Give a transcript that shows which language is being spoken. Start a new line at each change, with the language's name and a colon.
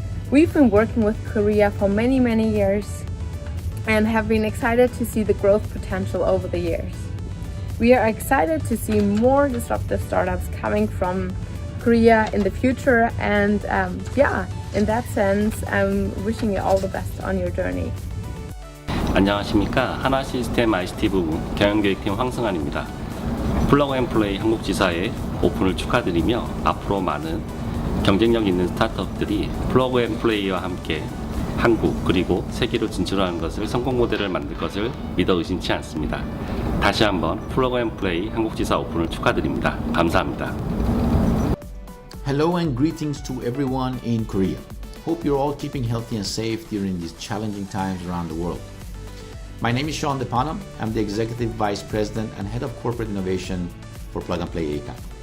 English: We've been working with Korea for many years and have been excited to see the growth potential over the years. We are excited to see more disruptive startups coming from Korea in the future, and in that sense, I'm wishing you all the best on your journey.
Korean: 안녕하십니까. 하나시스템 ICT 부부 경영기획팀 황승환입니다. 플러그 앤 플레이 한국지사의 오픈을 축하드리며 앞으로 많은 경쟁력 있는 스타트업들이 플러그 앤 플레이와 함께 한국 그리고 세계로 진출하는 것을 성공 모델을 만들 것을 믿어 의심치 않습니다. 다시 한번 플러그 앤 플레이 한국지사 오픈을 축하드립니다. 감사합니다.
English: Hello and greetings to everyone in Korea. Hope you're all keeping healthy and safe during these challenging times around the world. My name is Sean DePana. I'm the Executive Vice President and Head of Corporate Innovation for Plug and Play APAC.